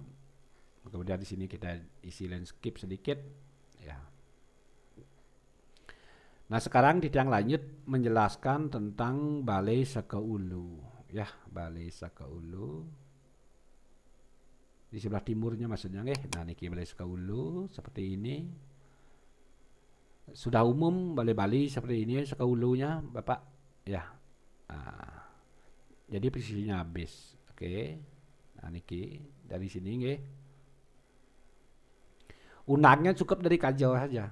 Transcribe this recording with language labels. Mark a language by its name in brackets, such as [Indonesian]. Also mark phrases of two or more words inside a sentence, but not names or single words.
[Indonesian] Kemudian di sini kita isi landscape sedikit ya. Nah, sekarang kita yang lanjut menjelaskan tentang Balai Sakaulu ya, Balai Sakaulu. Di sebelah timurnya maksudnya nggih. Nah, niki Balai Sakaulu seperti ini. Sudah umum balai-balai seperti ini Sakaulunya Bapak ya. Jadi posisinya habis. Oke. Nah, niki dari sini nggih. Unagnya cukup dari kajau saja.